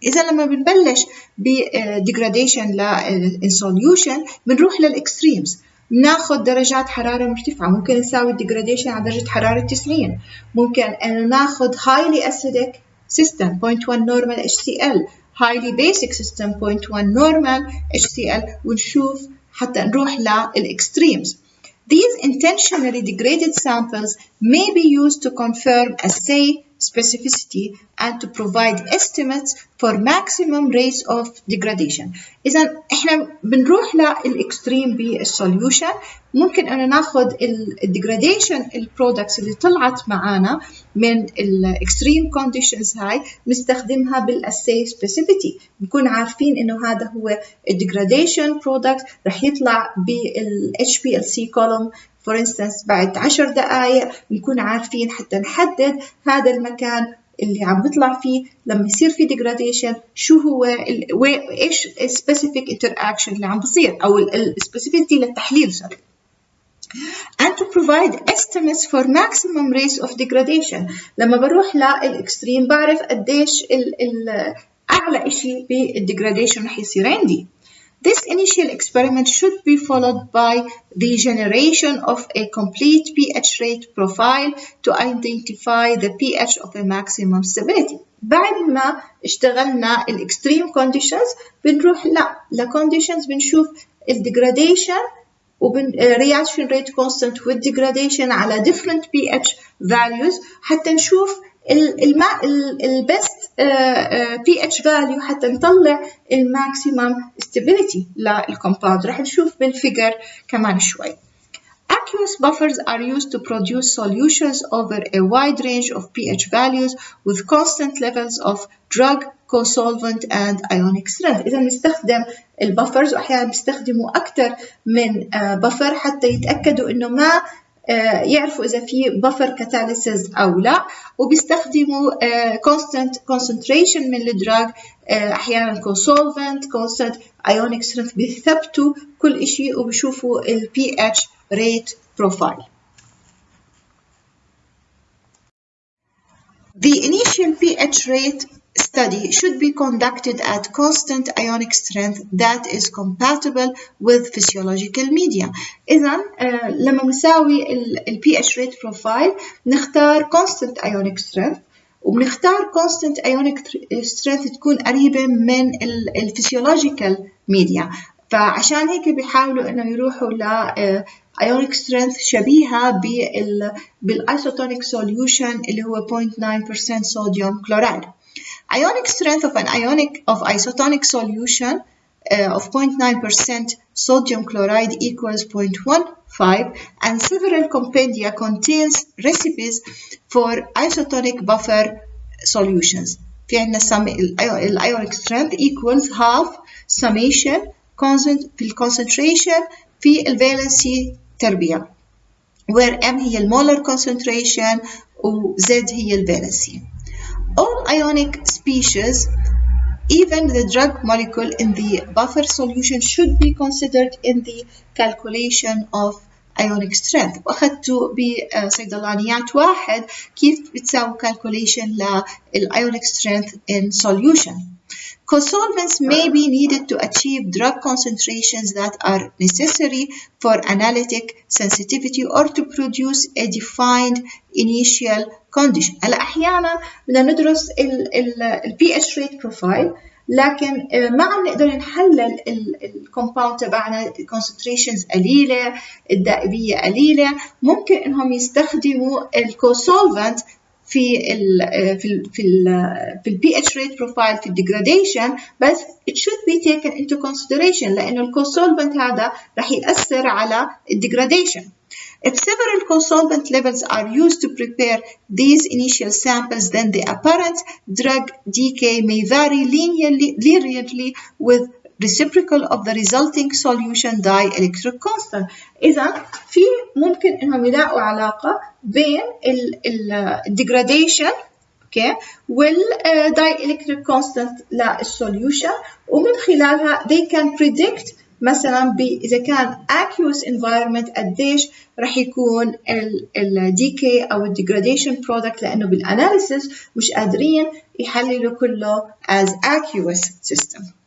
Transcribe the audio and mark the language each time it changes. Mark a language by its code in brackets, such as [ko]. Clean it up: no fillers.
[ar] إذا لما بنبلش بديجراديشن in solution بنروح للإكستريمز، بناخد درجات حرارة مرتفعة، ممكن نساوي الديجراديشن على درجة حرارة 90، ممكن أن ناخد highly acidic system 0.1 normal HCl، highly basic system 0.1 normal HCl، ونشوف حتى نروح للإكستريمز. [en] These intentionally degraded samples may be used to confirm assay specificity and to provide estimates for maximum rates of degradation. [ar] إذا إحنا بنروح للإكستريم بالسوليوشن، ممكن أن ناخد الديجراديشن البرودكتس اللي طلعت معانا من الإكستريم كونديشنز هاي نستخدمها بالأساي سبيسيفيتي، نكون عارفين إنه هذا هو الديجراديشن برودكت رح يطلع بال HPLC column [en] for instance [ar] بعد 10 دقائق، نكون عارفين حتى نحدد هذا المكان اللي عم بيطلع فيه لما يصير في degradation شو هو ايش specific interaction اللي عم بصير او specificity للتحليل صار. [en] And to provide estimates for maximum rates of degradation. [ar] لما بروح للإكستريم بعرف قديش أعلى إشي بالديجراديشن رح يصير عندي. [en] This initial experiment should be followed by the generation of a complete pH rate profile to identify the pH of a maximum stability. [ar] بعد ما اشتغلنا الextreme conditions بنروح لconditions بنشوف الديجراديشن reaction rate constant with degradation على different pH values حتى نشوف البست pH value حتى نطلع الماكسيمم stability للكومباوند. رح نشوف بالفيجر كمان شوي. [en] Aqueous buffers are used to produce solutions over a wide range of pH values with constant levels of drug, co-solvent and ionic strength. [ar] إذا نستخدم البفرز وأحيانا بيستخدموا أكثر من بفر حتى يتأكدوا إنه ما يعرفوا إذا في بفر كاتاليسيس أو لا، وبيستخدموا constant concentration من الدراج، أحيانا co-solvent constant ionic strength، بيثبتوا كل إشي وبيشوفوا ال pH rate profile. [en] The initial pH rate study should be conducted at constant ionic strength that is compatible with physiological media. [ar] إذا لما نساوي ال pH rate profile نختار constant ionic strength، وبنختار constant ionic strength تكون قريبة من ال physiological media، فعشان هيك بيحاولوا إنه يروحوا ل ionic strength شبيهة بالisotonic solution اللي هو 0.9% sodium chloride. [en] Ionic strength of isotonic solution of 0.9% sodium chloride equals 0.15, and several compendia contains recipes for isotonic buffer solutions. [ar] في عندنا ionic strength equals half summation في concentration في valency تربيع، where M هي molar concentration و Z هي valency. [en] All ionic species, even the drug molecule in the buffer solution, should be considered in the calculation of ionic strength. [ar] وأخذتوا بصيدلانيات واحد كيف بتساوي calculation للionic strength in solution. [en] Co-solvents may be needed to achieve drug concentrations that are necessary for analytic sensitivity or to produce a defined initial condition. [ar] هلا أحيانا بدنا ندرس ال pH rate profile، لكن ما عم نقدر نحلل الكومباوند تبعنا concentrations قليلة، الدائبية قليلة، ممكن إنهم يستخدموا الكو-solvent في ال pH rate profile في degradation، بس [en] it should be taken into consideration [ar] لأنه الكو-solvent هذا رح يأثر على degradation. [en] If several co-solvent levels are used to prepare these initial samples, then the apparent drug decay may vary linearly with reciprocal of the resulting solution dielectric constant. [ar] إذا في ممكن إنهم يلاقوا علاقة بين ال degradation okay dielectric constant للsolution ومن خلالها [en] they can predict [ar] مثلا إذا كان aqueous environment قديش رح يكون ال decay أو ال degradation product لأنه بالanalysis مش قادرين يحللوا كله as aqueous system.